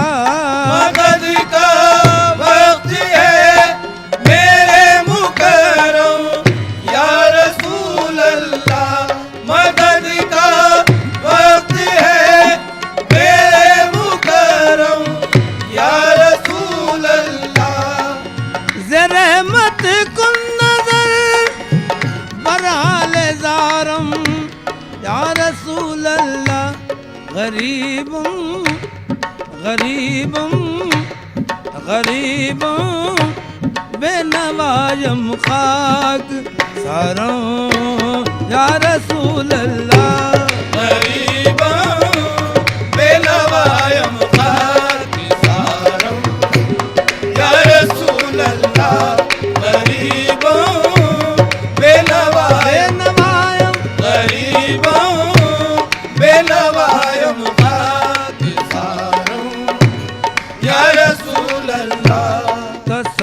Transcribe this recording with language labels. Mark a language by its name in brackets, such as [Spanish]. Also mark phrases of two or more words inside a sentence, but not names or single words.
[Urdu] مدد کا وقت ہے میرے مکرم [Arabic] یا رسول الله. [Urdu] مدد کا وقت ہے میرے مکرم [Arabic] یا رسول الله. [Persian] زرحمت کن نظر برحال زارم [Arabic] یا رسول الله. [Persian] غریبم غریبم غریبم بی‌نوایم خاک سارون [Arabic] یا رسول الله. [Persian] غریبون بی‌نوایم خاک سارم [Arabic] یا رسول الله. [Persian] غریبون بی‌نوایم غریبون بی‌نوایم خاک سارم [Arabic] یا رسول الله.